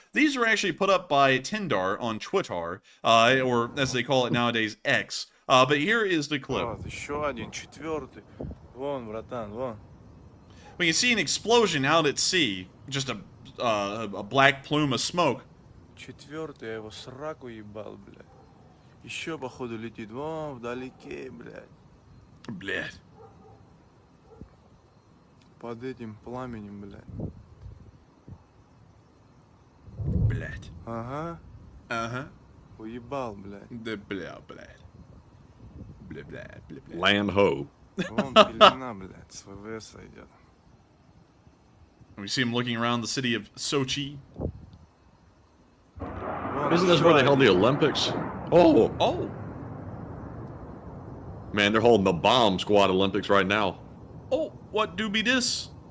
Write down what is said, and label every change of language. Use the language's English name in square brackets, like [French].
[English] These were actually put up by Tindar on Twitter, or as they call it nowadays, X. But here is the clip. [Russian] Еще один, четвертый. Вон, братан, вон. [English] We can see an explosion out at sea, just a black plume of smoke. [Russian] Четвертый, я его сраку ебал, блядь. Еще, походу, летит. Вон, вдалеке, блядь. Блядь. Под этим пламенем, блядь. Блядь. Ага. Ага. Уебал, блядь. Да бля, блядь. Бля, бля, бля, бля. [English] Land ho. [Russian] Вон пелена, блядь, с ВВС идет. [English] We see him looking around the city of Sochi. [Russian] Вон, [English] Isn't this where they held the Olympics? Oh, Oh. man, they're holding the bomb squad Olympics right now. Oh, what do be this?